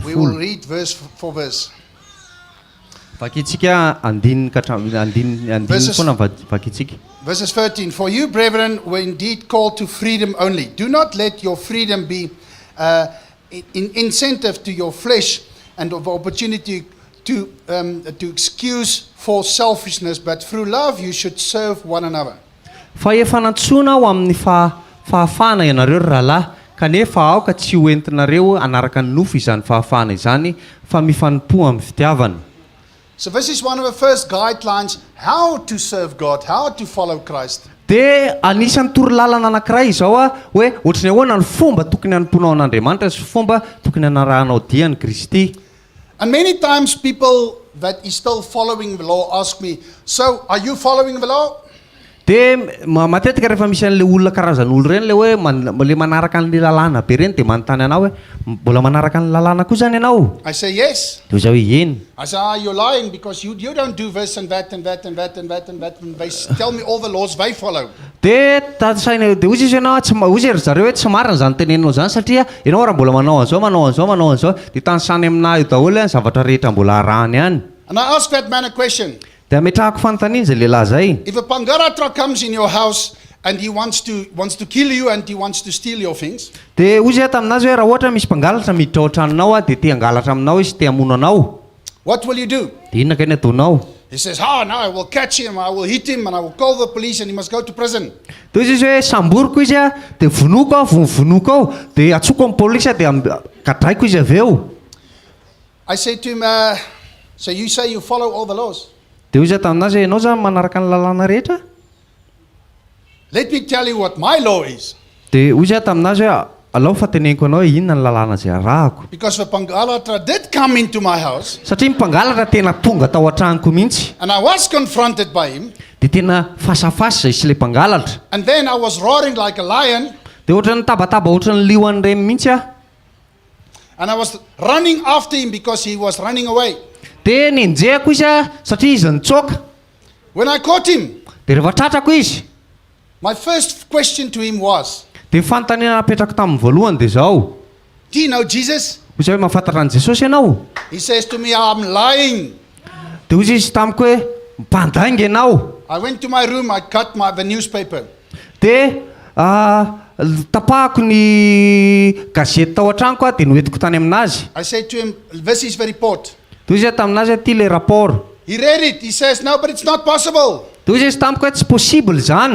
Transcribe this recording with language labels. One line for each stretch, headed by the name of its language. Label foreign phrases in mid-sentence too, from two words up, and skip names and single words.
English: We will
Malagasy: folo
English: read verse for verse.
Malagasy: vakitsika andininy ka andininy
English: Verses-
Malagasy: foana vakitsika
English: Verses 13. For you, brethren, were indeed called to freedom only. Do not let your freedom be incentive to your flesh and of opportunity to excuse for selfishness, but through love you should serve one another.
Malagasy: fa efa nantsona ao amin'ny fahafahana ianareo ry rahalahy kanefa aoka tsy ho entinareo anaraka ny nofo izany fahafahana izany fa mifanompo amin'ny fitiavana
English: So this is one of the first guidelines how to serve God, how to follow Christ.
Malagasy: dia anisan'ny torolalana anankiray izao hoe ohatrany ahoana ny fomba tokony hanomponao an'Andriamanitra sy fomba tokony hanarahanao dia ny Kristy
English: And many times people that is still following the law ask me, so are you following the law?
Malagasy: Dia matetika rehefa misy an'ilay olona karazan'olo ireny le hoe le manaraka an'ilay lalàna be ireny dia manontany anao hoe mbola manaraka ny lalàna koa zany ianao?
English: I say, yes.
Malagasy: Dia zaho hoe eny.
English: I say, you're lying because you don't do this and that and that and that and that and that. And they tell me all the laws they follow.
Malagasy: Dia tatasaina dia ozy izy ianao ozy ry zareo hoe tsy marina zany teneninao zany satria ianao raha mbola manao an'izao manao an'izao dia tany aminahy io daholo ny zavatra rehetra mbola arahany ihany.
English: And I ask that man a question.
Malagasy: Dia ametrahako fanontaniana izay lehilahy zay.
English: If a pangaratra comes in your house and he wants to kill you and he wants to steal your things,
Malagasy: Dia ozy ato aminazy hoe raha ohatra misy mpangalatra miditra ao an-tranonao dia te hangalatra aminao izy te hamono anao.
English: what will you do?
Malagasy: Dia inona kay ny ataonao?
English: He says, now I will catch him, I will hit him, and I will call the police and he must go to prison.
Malagasy: Dia izy hoe samboriko izy a dia vonoko aho vonoko ao dia atsoko amin'ny polisy dia kadraiko izy avy eo.
English: I say to him, so you say you follow all the laws?
Malagasy: Dia ozy ato aminazy hoe ianao zany manaraka ny lalàna rehetra?
English: Let me tell you what my law is.
Malagasy: Dia ozy ato aminazy hoe alao fa teneniko anao hoe inona ny lalàna izay arahako.
English: Because the pangalatra did come into my house
Malagasy: Satria mpangalatra tena tonga tao an-tranoko mihitsy.
English: and I was confronted by him.
Malagasy: Dia tena fasafasa izy le mpangalatra.
English: And then I was roaring like a lion
Malagasy: Dia ohatrany tabataba ohatrany lihoany reny mihitsy aho.
English: and I was running after him because he was running away.
Malagasy: Dia nenjehako izy a satria izy nitsoaka.
English: When I caught him,
Malagasy: Dia rehefa tratrako izy
English: my first question to him was,
Malagasy: dia fanontaniana napetrako tamin'ny voalohany dia zao.
English: do you know Jesus?
Malagasy: Ozy hoe mahafantatra an'i Jesosy ianao?
English: He says to me, I'm lying.
Malagasy: Dia ozy izy tamiko hoe mpandainga ianao.
English: I went to my room, I cut the newspaper.
Malagasy: Dia tapahako ny gazety tao an-tranoko a dia noentiko tany aminazy.
English: I said to him, this is the report.
Malagasy: Dia ozy taminazy hoe ty
French: le rapport.
English: He read it. He says, no, but it's not possible.
Malagasy: Dia ozy izy tamiko hoe tsy possible zany.